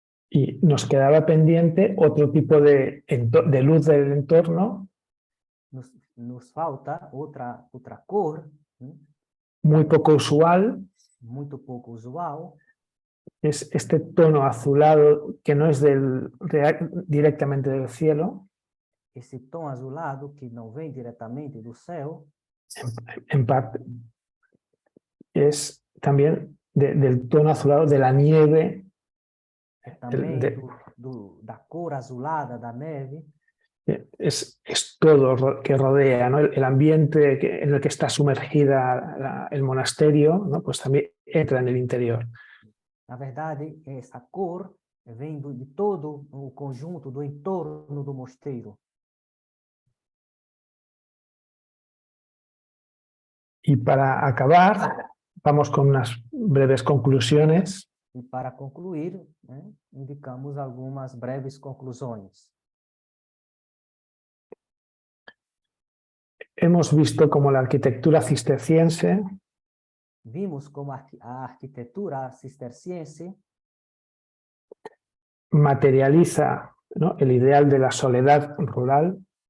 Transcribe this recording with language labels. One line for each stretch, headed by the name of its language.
Spanish: Y nos quedaba pendiente otro tipo de luz del entorno,
Portuguese: Nos falta outra cor,
Spanish: muy poco usual,
Portuguese: muito pouco usual,
Spanish: es este tono azulado que no es directamente del cielo,
Portuguese: esse tom azulado que não vem diretamente do céu,
Spanish: en parte es también del tono azulado de la nieve,
Portuguese: também de- da cor azulada da neve,
Spanish: es todo que rodea, ¿no? El ambiente en el que está sumergida el monasterio, ¿no? Pues también entra en el interior.
Portuguese: na verdade, essa cor vem de todo o conjunto do entorno do mosteiro.
Spanish: Y para acabar, vamos con unas breves conclusiones.
Portuguese: E para concluir, indicamos algumas breves conclusões.
Spanish: Hemos visto cómo la arquitectura cisterciense
Portuguese: Vimos como a arquitetura cisterciense
Spanish: materializa, ¿no?, el ideal de la soledad rural,